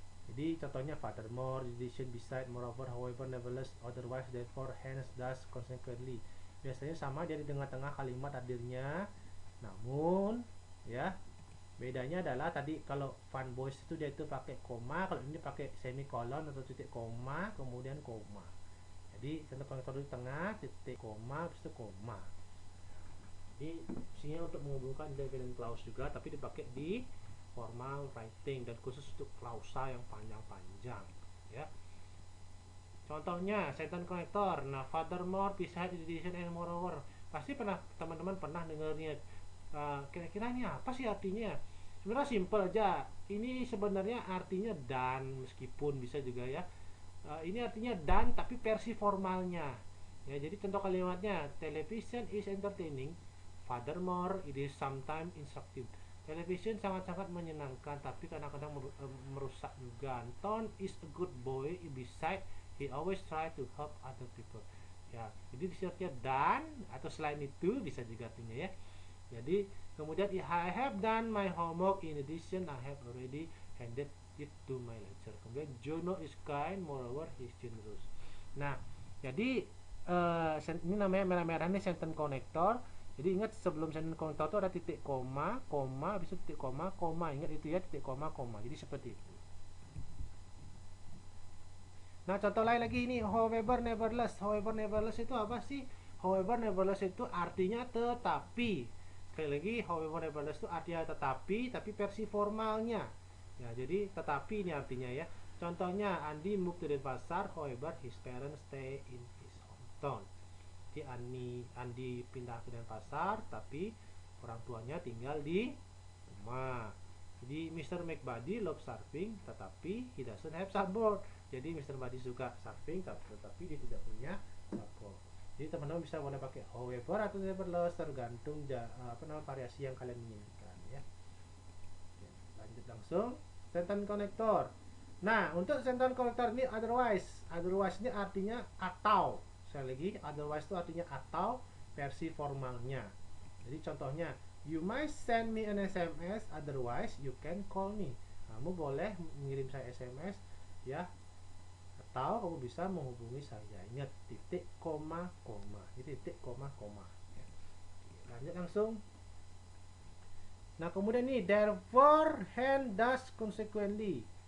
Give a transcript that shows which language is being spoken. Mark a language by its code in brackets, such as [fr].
[id] Jadi contohnya [en] furthermore, addition, beside, moreover, however, nevertheless, otherwise, therefore, hence, thus, consequently. [id] Biasanya sama dia di tengah-tengah kalimat hadirnya. Namun ya bedanya adalah tadi kalau fun boys itu dia itu pakai koma, kalau ini pakai semikolon atau titik koma kemudian koma. Jadi center konektor di tengah, titik koma, habis itu koma. Jadi fungsinya untuk menghubungkan independent clause juga, tapi dipakai di formal writing dan khusus untuk klausa yang panjang-panjang, ya. Contohnya sentence connector. [en] Nah, furthermore, besides in addition and moreover. [id] Pasti pernah teman-teman pernah dengarnya. Kira-kira ini apa sih artinya? Sebenarnya simple aja. Ini sebenarnya artinya dan, meskipun bisa juga ya. Ini artinya dan tapi versi formalnya. Ya, jadi contoh kalimatnya, [en] television is entertaining. Furthermore, it is sometimes instructive. [id] Television sangat-sangat menyenangkan, tapi kadang-kadang merusak juga. [en] Anton is a good boy. Besides, he always try to help other people. [id] Ya, jadi disiapnya dan atau selain itu bisa juga artinya ya. Jadi kemudian [en] I have done my homework. In addition, I have already handed it to my lecturer. [id] Kemudian [en] Jono is kind, moreover he is generous. [id] Nah, jadi ini namanya merah-merah ini sentence connector. Jadi ingat sebelum sentence connector itu ada titik koma, koma, habis itu titik koma, koma. Ingat itu ya, titik koma, koma. Jadi seperti itu. Nah, contoh lain lagi ini, however, nevertheless. However, nevertheless itu apa sih? However, nevertheless itu artinya tetapi. Sekali lagi, however, nevertheless itu artinya tetapi, tapi versi formalnya. Ya, jadi tetapi ini artinya ya. Contohnya, [en] Andi moved to Denpasar, however, his parents stay in his hometown. [id] Jadi Andi pindah ke Denpasar, tapi orang tuanya tinggal di rumah. Jadi Mr. [en] McBuddy loves surfing, [id] tetapi [en] he doesn't have surfboard. [id] Jadi Mr. Buddy suka surfing, tetapi dia tidak punya surfboard. Jadi teman-teman bisa boleh pakai however atau nevertheless, tergantung variasi yang kalian inginkan ya. Oke, lanjut langsung sentence connector. Nah, untuk sentence connector ini otherwise ini artinya atau. Sekali lagi, otherwise itu artinya atau versi formalnya. Jadi contohnya, [en] you might send me an SMS, otherwise you can call me. [id] Kamu boleh mengirim saya SMS ya, atau kamu bisa menghubungi saya. Ingat titik koma koma. Jadi titik koma koma. Ya. Lanjut langsung. Nah, kemudian ini therefore, hence, thus, consequently.